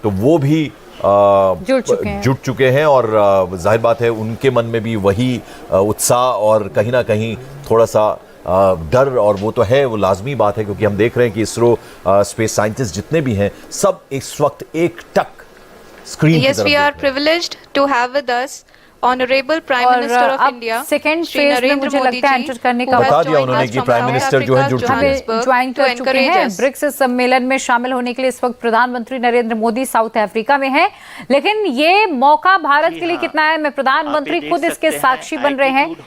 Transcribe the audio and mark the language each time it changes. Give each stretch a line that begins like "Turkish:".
Hindi: तो वो भी जुट चुके हैं और जाहिर बात है उनके मन में भी वही उत्साह और कहीं ना कहीं थोड़ा सा डर, और वो तो है, वो लाजमी बात है, क्योंकि हम देख रहे हैं कि इसरो स्पेस साइंटिस्ट जितने भी हैं सब इस वक्त एक टक स्क्रीन की तरफ देख रहे हैं।
English: Yes, we are privileged to have with us Honorable Prime Minister of India,
Hindi: second phase में मुझे लगता है एंटर करने का बता दिया उन्होंने कि प्राइम मिनिस्टर जो है जुड़ चुके हैं, ज्वाइन कर चुके हैं। ब्रिक्स सम्मेलन में शामिल होने के लिए इस वक्त प्रधानमंत्री नरेंद्र मोदी साउथ अफ्रीका में हैं, लेकिन ये मौका भारत के लिए कितना है, मैं प्रधानमंत्री खुद इसके साक्षी बन रहे हैं।